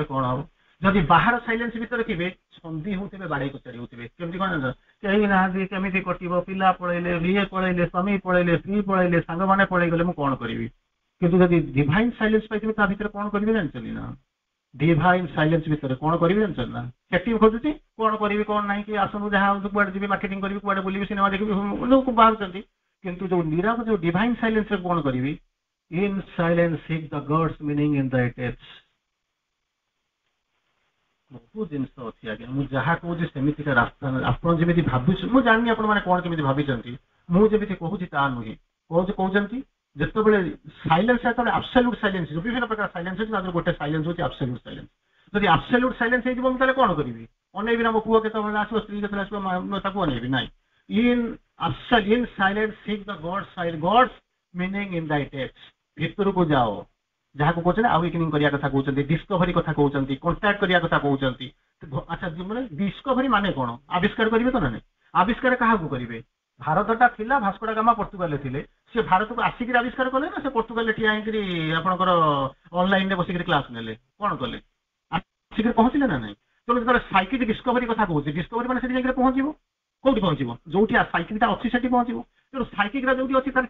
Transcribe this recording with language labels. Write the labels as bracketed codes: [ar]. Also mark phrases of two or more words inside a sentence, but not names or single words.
[or] କଣ ହବ ଯଦି ବାହାର ସାଇଲେନ୍ସ ଭିତରେ ଥିବେ ସନ୍ଧି ହଉଥିବେ ବାଡେଇ କଚାରି ହଉଥିବେ କେମିତି କଣ କେହି ନାହାନ୍ତି କେମିତି କଟିବ ପିଲା ପଳେଇଲେ ବିଏ ପଳେଇଲେ ସ୍ୱାମୀ ପଳେଇଲେ ସ୍ତ୍ରୀ ପଳେଇଲେ ସାଙ୍ଗମାନେ ପଳେଇଗଲେ ମୁଁ କଣ କରିବି କିନ୍ତୁ ଯଦି [en] divine silence [or] ପାଇଥିବେ ତା ଭିତରେ କଣ କରିବି ଜାଣିଛନ୍ତି ନା [en] divine silence [or] ଭିତରେ କଣ କରିବି ଜାଣିଛନ୍ତି ନା ସେଠି ଖୋଜୁଛି କଣ କରିବି କଣ ନାହିଁ କି ଆସନ୍ତୁ ଯାହା ହଉଛି କୁଆଡେ ଯିବି ମାର୍କେଟିଂ କରିବି କୁଆଡେ ବୁଲିବି ସିନେମା ଦେଖିବି ଯୋଉ ବାହାରୁଛନ୍ତି କିନ୍ତୁ ଯୋଉ ନିରବ ଯୋଉ [en] divine silence [or] ରେ କଣ କରିବି [en] in silence seek the God's meaning in the depths [or] ବହୁତ ଜିନିଷ ଅଛି ଆଜ୍ଞା ମୁଁ ଯାହା କହୁଛି ସେମିତିକା ରାସ୍ତା ଆପଣ ଯେମିତି ଭାବୁଛନ୍ତି ମୁଁ ଜାଣିନି ଆପଣ ମାନେ କଣ କେମିତି ଭାବିଛନ୍ତି ମୁଁ ଯେମିତି କହୁଛି ତା ନୁହେଁ କହୁଛନ୍ତି ଯେତେବେଳେ ସାଇଲେନ୍ସ ଯେତେବେଳେ [en] absolute silence [or] ବିଭିନ୍ନ ପ୍ରକାର ସାଇଲେନ୍ସ ଅଛି ତାଙ୍କର ଗୋଟେ ସାଇଲେନ୍ସ ହଉଛି [en] absolute silence [or] ଯଦି [en] absolute silence [or] ହେଇଯିବ ମୁଁ ତାହେଲେ କଣ କରିବି ଅନେଇବି ନା ମୋ ପୁଅ କେତେବେଳେ ଆସିବ ସ୍ତ୍ରୀ କେତେବେଳେ ଆସିବ ତାକୁ ଅନେଇବି ନାହିଁ [en] in silence seek the God's meaning in the depths [or] ଭିତରକୁ ଯାଅ ଯାହାକୁ କହୁଛନ୍ତି ଆୱେକେନିଂ କରିବା କଥା କହୁଛନ୍ତି ଡିସ୍କଭରି କଥା କହୁଛନ୍ତି କଣ୍ଟାକ୍ଟ କରିବା କଥା କହୁଛନ୍ତି ଆଚ୍ଛା ମାନେ ଡିସ୍କଭରି ମାନେ କଣ ଆବିଷ୍କାର କରିବେ ତ ନା ନାଇଁ ଆବିଷ୍କାର କାହାକୁ କରିବେ ଭାରତଟା ଥିଲା ଭାସ୍କୋଡା ଗାମା ପର୍ତ୍ତୁଗାଲରେ ଥିଲେ ସେ ଭାରତକୁ ଆସିକିରି ଆବିଷ୍କାର କଲେ ନା ସେ ପର୍ତ୍ତୁଗାଲରେ ଠିଆ ହେଇକିରି ଆପଣଙ୍କର ଅନଲାଇନରେ ବସିକିରି କ୍ଲାସ ନେଲେ କଣ କଲେ ଆସିକିରି ପହଞ୍ଚିଲେ ନା ନାଇଁ ତେଣୁ ଯେତେବେଳେ [en] psychic discovery [or] କଥା କହୁଛି ଡିସ୍କଭରି ମାନେ ସେଠି ଯାଇକିରି ପହଞ୍ଚିବ କୋଉଠି ପହଞ୍ଚିବ ଯୋଉଠି ସାଇକିକଟା ଅଛି ସେଠି ପହଞ୍ଚିବ ତେଣୁ ସାଇକିକଟା ଯୋଉଠି ଅଛି ତାର